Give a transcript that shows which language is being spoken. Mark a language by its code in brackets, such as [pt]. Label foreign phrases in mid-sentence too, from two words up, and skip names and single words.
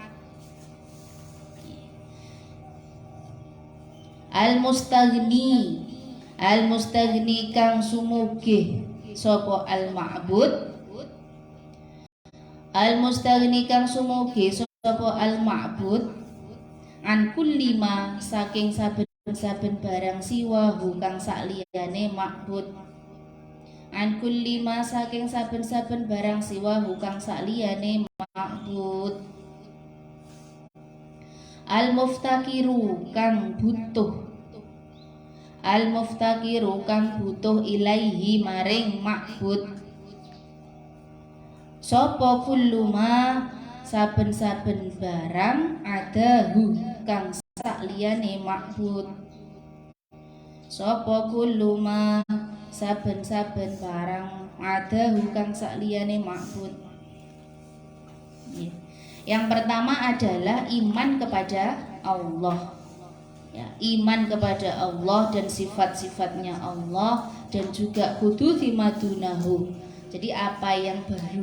[jv] Al-mustaghni kang sumugih sapa al-ma'bud. Al-mustaghni kang sumugih sapa al-ma'bud [ar] an kulli ma [jv] saking saben-saben barang siwahu kang sakliyane ma'bud. [ar] An kulli ma [jv] saking saben-saben barang siwahu kang sakliyane ma'bud. Al-muftakiru kang butuh. Al-muftakiru kang butuh ilaihi maring ma'bud. Sapa kulluma saben-saben barang adahu kang sakliyane ma'bud. Sapa kulluma saben-saben barang adahu kang sakliyane ma'bud. [id] Yang pertama adalah iman kepada Allah. Ya, iman kepada Allah dan sifat-sifatnya Allah dan juga [ar] huduthi madunahu. [id] Jadi apa yang baru?